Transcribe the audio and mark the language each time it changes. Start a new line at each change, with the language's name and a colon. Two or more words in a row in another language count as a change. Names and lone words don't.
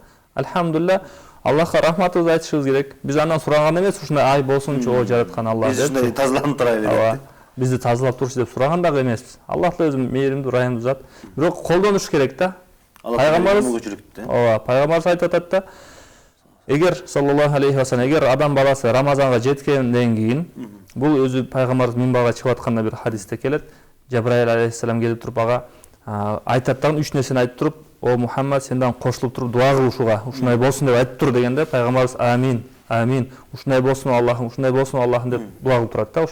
Kyrgyz: Алхамдулилlah, Аллахка рахматыбызды айтышыбыз керек. Биз андан сураган эмес, ушундай ай болсунчу, о жараткан Аллах деп. Биз ушундай тазаланып турайлы деп. Ооба, бизди тазалап турчу деп сураган дагы эмеспиз. Аллах да өзү мээримдүү, райымдуу зат. Бирок колдонуш керек да. Пайгамбарыбыз, ооба, пайгамбарыбыз айтып атат да, эгер
Arabic: صلى الله عليه وسلم,
Kyrgyz: эгер адам баласы Рамазанга жеткенден кийин, бул өзү пайгамбарыбыз минбарга чыгып атканда бир хадисте келет. Жабраил алейхиссалам келип туруп ага айтат дагы 3 нерсени айтып туруп, о Мухаммад, сен дагы кошулуп туруп дуа кыл ушуга, ушундай болсун деп айтып тур дегенде, пайгамбарыбыз амин, амин, ушундай болсун Аллахым, ушундай болсун Аллахым деп дуа кылып турат да.